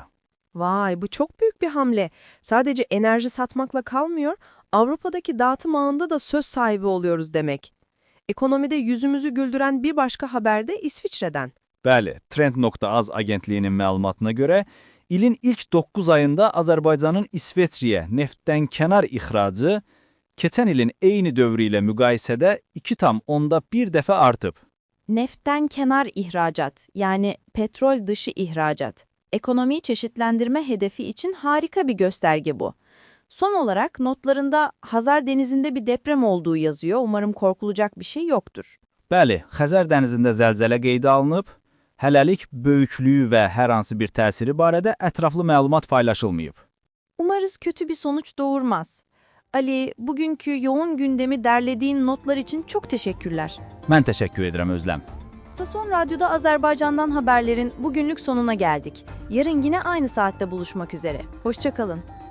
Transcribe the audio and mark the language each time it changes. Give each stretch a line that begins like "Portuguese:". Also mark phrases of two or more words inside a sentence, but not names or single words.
Turkish: Vay, bu çok büyük bir hamle. Sadece enerji satmakla kalmıyor, Avrupa'daki dağıtım ağında da söz sahibi oluyoruz demek. Ekonomide yüzümüzü güldüren bir başka haber de İsviçre'den.
Azerbaijani: Bəli, Trend.az agentliyinin məlumatına görə, ilin ilk 9 ayında Azərbaycanın İsveçriyə neftdən kənar ixracı keçən ilin eyni dövrü ilə müqayisədə 2,1 dəfə artıb.
Turkish: Neftten kenar ihracat, yani petrol dışı ihracat. Ekonomiyi çeşitlendirme hedefi için harika bir gösterge bu. Son olarak notlarında Hazar Denizi'nde bir deprem olduğu yazıyor. Umarım korkulacak bir şey yoktur.
Azerbaijani: Bəli, Xəzər dənizində zəlzələ qeydə alınıb. Hələlik böyüklüyü və hər hansı bir təsiri barədə ətraflı məlumat paylaşılmayıb.
Turkish: Umarız kötü bir sonuç doğurmaz. Ali, bugünkü yoğun gündemi derlediğin notlar için çok teşekkürler.
Azerbaijani: Mən təşəkkür edirəm Özlem.
Turkish: Fason Radyo'da Azerbaycan'dan haberlerin bugünlük sonuna geldik. Yarın yine aynı saatte buluşmak üzere. Hoşça kalın.